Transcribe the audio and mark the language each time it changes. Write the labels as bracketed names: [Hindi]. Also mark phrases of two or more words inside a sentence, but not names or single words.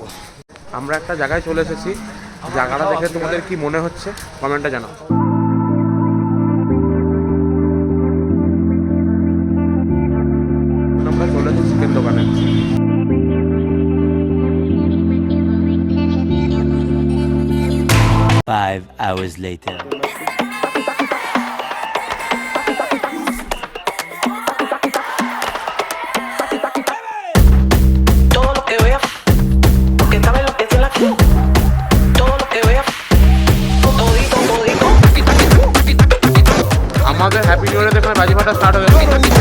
[Bangla] আমরা একটা জায়গায় চলে এসেছি, জায়গাটা দেখে তোমাদের কি মনে হচ্ছে কমেন্টে জানাও। আমরা চলে এসেছি চিকেন দোকানে। [English] 5 hours later. [Spanish] Todo lo que vea, porque sabe lo que es la todo lo que vea, todito, todito. [Bangla] আমাদের হ্যাপি নিউ ইয়ারে দেখে বাজি ফাটা স্টার্ট হয়ে গেছে।